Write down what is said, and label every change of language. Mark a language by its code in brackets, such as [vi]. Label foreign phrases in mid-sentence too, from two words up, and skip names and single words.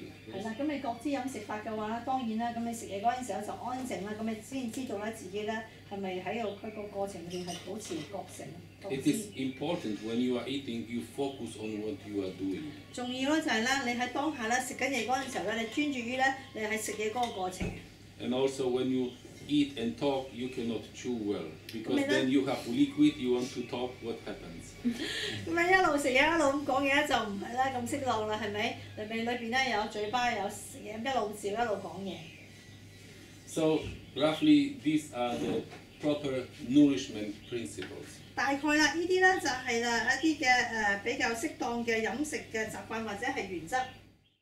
[yue] 係啦，咁你覺知飲食法嘅話，當然啦，咁你食嘢嗰陣時候就安靜啦，咁你先知道咧自己咧係咪喺佢個過程裏邊係保持覺醒。 [en] It is important when you are eating, you focus on what you are doing. [yue] 重要咧就係咧，你喺當下咧食緊嘢嗰陣時候咧，你專注於咧你喺食嘢嗰個過程。 [en] And also when you eat and talk, you cannot chew well because then you have liquid. You want to talk. What happens? [yue] 咁你一路食嘢一路咁講嘢就唔係啦，咁適當啦，係咪？裏邊咧有嘴巴有食嘢，一路笑一路講嘢。 [en] So roughly, these are the proper nourishment principles. [yue] 大概啦，呢啲咧就係啦一啲嘅比較適當嘅飲食嘅習慣或者係原則。